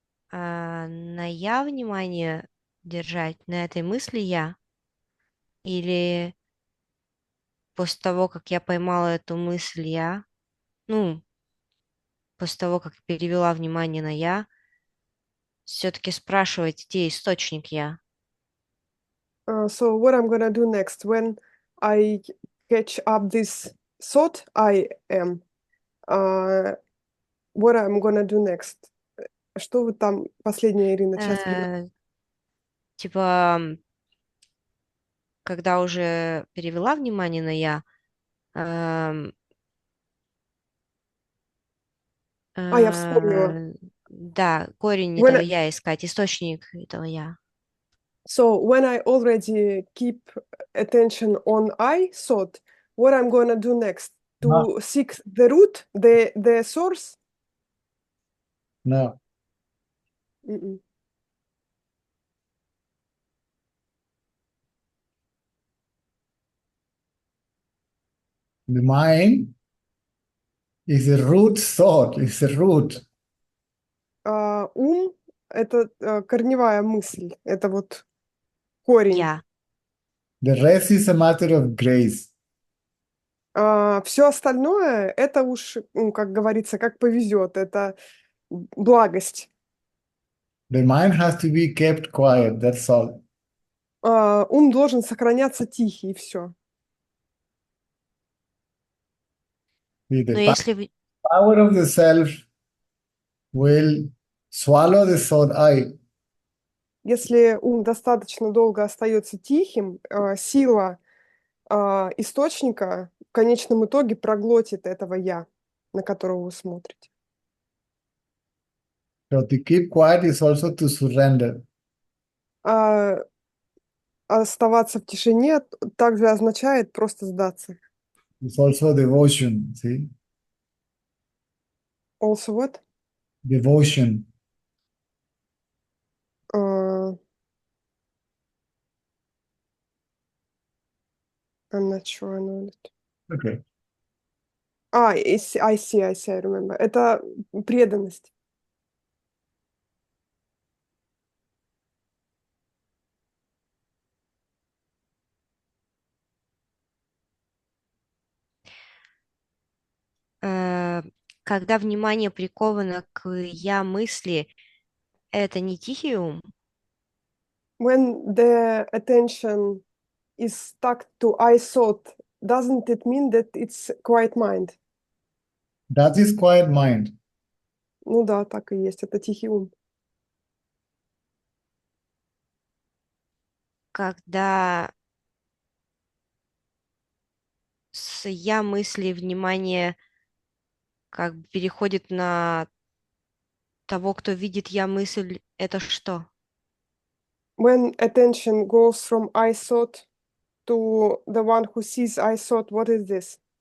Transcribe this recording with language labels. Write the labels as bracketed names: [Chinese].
[Russian] На я внимание держать, на этой мысли я? Или после того, как я поймала эту мысль я, ну, после того, как перевела внимание на я, все-таки спрашивать, где источник я? [English] So what I'm gonna do next when I catch up this thought I am, what I'm gonna do next? [Russian] Что вы там, последняя Ирина, часть Э, Типа когда уже перевела внимание на я, Я вспомнила. да, корень [English] When [Russian] этого [English] I, [Russian] я искать, источник этого я. [English] so when I already keep attention on I thought, what I'm gonna do next? To seek the root, the source? No. Mm-mm. The mind is a root thought, it's a root. [Russian] Ум — это корневая мысль, это вот корень. Я. [English] The rest is a matter of grace. [Russian] Все остальное — это уж, как говорится, как повезет, это благость. [English] The mind has to be kept quiet, that's all. [Russian] Ум должен сохраняться тихий, и все. [English] The [Russian] Но если [English] power of the self will swallow the thought I. [Russian] Если ум достаточно долго остается тихим, сила источника в конечном итоге проглотит этого «я», на которого вы смотрите. [English] So to keep quiet is also to surrender. [Russian] Оставаться в тишине также означает просто сдаться. [English] It's also devotion, see? Also what? Devotion. I'm not sure I know it. Okay. I see, I remember. [Russian] Это преданность. когда внимание приковано к я мысли, это не тихий ум? [English] When the attention is stuck to I thought, doesn't it mean that it's quiet mind? That is quiet mind. [Russian] Ну да, так и есть. Это тихий ум. Когда с я мысли внимание как бы переходит на того, кто видит я мысль, это что? [English] When attention goes from I thought to the one who sees I thought, what is this?